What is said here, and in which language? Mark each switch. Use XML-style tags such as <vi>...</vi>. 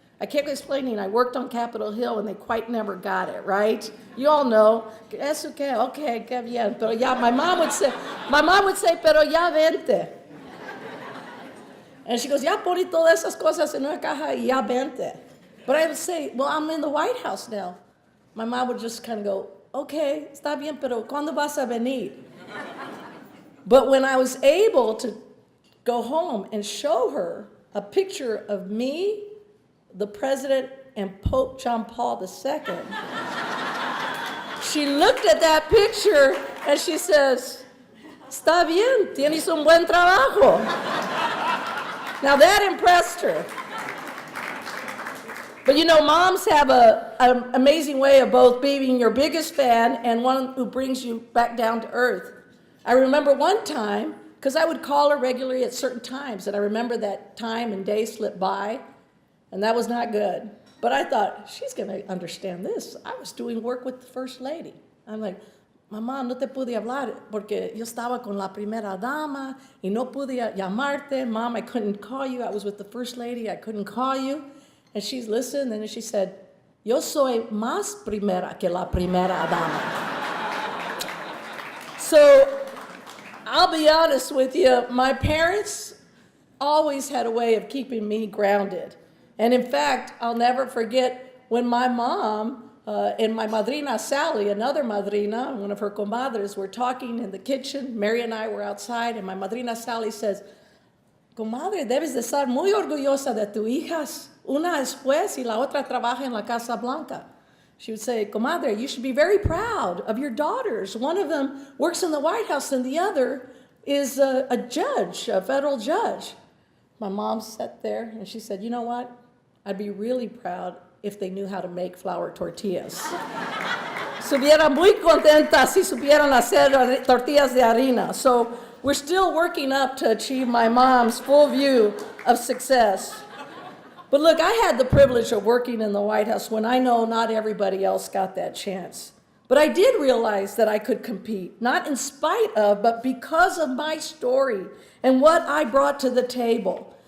<en>I kept explaining I worked on Capitol Hill and they quite never got it, right? You all know,</en> <es>es okay, que bien, pero ya,</es> <en>my mom would say,</en> <es>pero ya vente.</es> <en>And she goes,</en> <es>ya poní todas esas cosas en una caja y ya vente.</es> <en>But I would say, well, I'm in the White House now. My mom would just kind of go, okay,</en> <es>está bien, pero ¿cuándo vas a venir?</es> <en>But when I was able to go home and show her a picture of me, the president, and Pope John Paul II, she looked at that picture and she says,</en> <es>está bien, tienes un buen trabajo.</es> <en>Now that impressed her. But you know, moms have an amazing way of both being your biggest fan and one who brings you back down to earth. I remember one time, because I would call her regularly at certain times, and I remember that time and day slipped by, and that was not good. But I thought, she's going to understand this. I was doing work with the First Lady. I'm like,</en> <es>mamá, no te pude hablar porque yo estaba con la primera dama y no pude llamarte.</es> <en>Mom, I couldn't call you. I was with the First Lady. I couldn't call you. And she's listened, and then she said,</en> <es>yo soy más primera que la primera dama.</es> <en>So I'll be honest with you, my parents always had a way of keeping me grounded. And in fact, I'll never forget when my mom and my madrina Sally, another madrina, one of her comadres, were talking in the kitchen. Mary and I were outside, and my madrina Sally says,</en> <es>comadre, debes de estar muy orgullosa de tus hijas. Una es juez y la otra trabaja en la Casa Blanca.</es> <en>She would say, comadre, you should be very proud of your daughters. One of them works in the White House and the other is a judge, a federal judge. My mom sat there and she said, you know what? I'd be really proud if they knew how to make flour tortillas.</en> <es>Estuviera muy contenta si supieran hacer tortillas de harina.</es> <en>So we're still working up to achieve my mom's full view of success. But look, I had the privilege of working in the White House when I know not everybody else got that chance. But I did realize that I could compete, not in spite of, but because of my story and what I brought to the table.</en>